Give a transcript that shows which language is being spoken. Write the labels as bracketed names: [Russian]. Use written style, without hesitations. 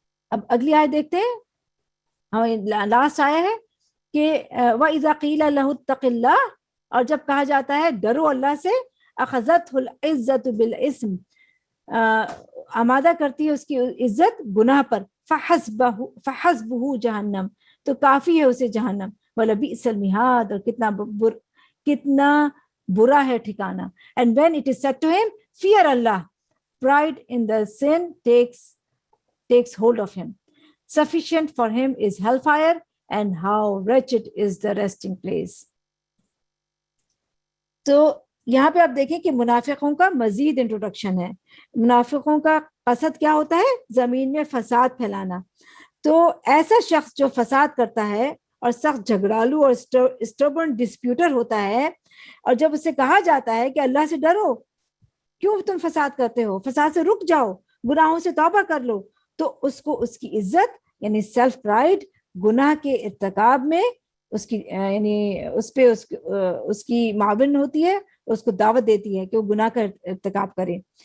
[Urdu] اب اگلی آیت دیکھتے ہیں, لاسٹ آیا ہے کہ [Arabic] وَإِذَا قِيلَ لَهُ اتَّقِ اللَّهَ, [Urdu] اور جب کہا جاتا ہے ڈرو اللہ سے, [Arabic] أَخَذَتْهُ الْعِزَّةُ بِالْإِثْمِ, [Urdu] آمادہ کرتی ہے اس کی عزت گناہ پر, [Arabic] فَحَسْبُهُ [Urdu] جہنم, تو کافی ہے اسے جہنم, [Arabic] وَلَبِئْسَ الْمِہَادُ, [Urdu] اور کتنا برا ہے ٹھکانہ. [English] And when it is said to him, fear Allah, pride in the sin takes hold of him. Sufficient for him is hellfire, and how wretched is the resting place. [Urdu] تو یہاں پہ آپ دیکھیں کہ منافقوں کا مزید انٹروڈکشن ہے. منافقوں کا قصد کیا ہوتا ہے؟ زمین میں فساد پھیلانا. تو ایسا شخص جو فساد کرتا ہے اور سخت جھگڑالو اور [English] stubborn disputer [Urdu] ہوتا ہے, اور جب اسے کہا جاتا ہے کہ اللہ سے ڈرو, کیوں تم فساد کرتے ہو, فساد سے رک جاؤ, گناہوں سے توبہ کر لو, تو اس کو اس کی عزت یعنی [English] self pride [Urdu] گناہ کے ارتکاب میں اس کی یعنی اس پہ اس کی معاون ہوتی ہے, اس کو دعوت دیتی ہے کہ وہ گناہ کا ارتکاب کرے.